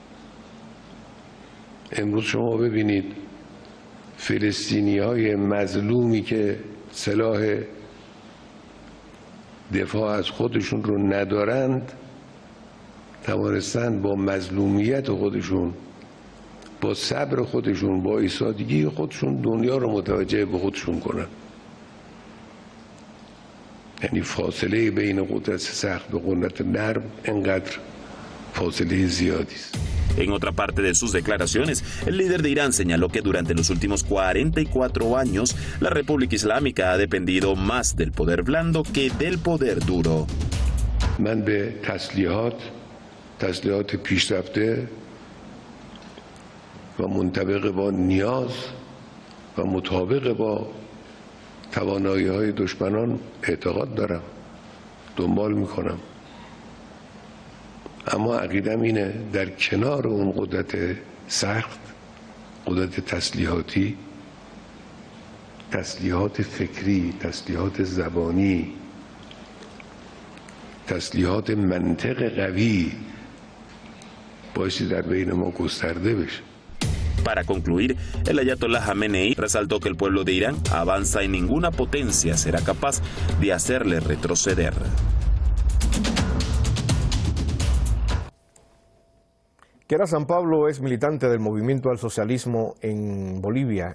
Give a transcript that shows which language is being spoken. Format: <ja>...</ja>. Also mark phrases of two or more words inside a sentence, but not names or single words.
<fa>امروز شما ببینید فلسطینی‌های مظلومی که سلاح دفاع از خودشون رو ندارند توانستند با مظلومیت خودشون، با صبر خودشون، با ایستادگی خودشون دنیا رو متوجه به خودشون کنن. یعنی فاصله بین قدرت سخت و قدرت نرم انقدر فاصله زیادی است.</fa> <es>En otra parte de sus declaraciones, el líder de Irán señaló que durante los últimos 44 años, la República Islámica ha dependido más del poder blando que del poder duro.</es> <fa>من به تسلیحات پیشرفته و منطبق با نیاز و مطابق با توانایی‌های دشمنان اعتقاد دارم، دنبال میکنم. اما عقیدم اینه در کنار اون قدرت سخت، قدرت تسلیحاتی، تسلیحات فکری، تسلیحات زبانی، تسلیحات منطق قوی بایستی در بین ما گسترده بشه.</fa> <es>Para concluir, el ayatolá Khamenei resaltó que el pueblo de Irán avanza y ninguna potencia será capaz de hacerle retroceder. Kiara San Pablo es militante del Movimiento al Socialismo en Bolivia.</es>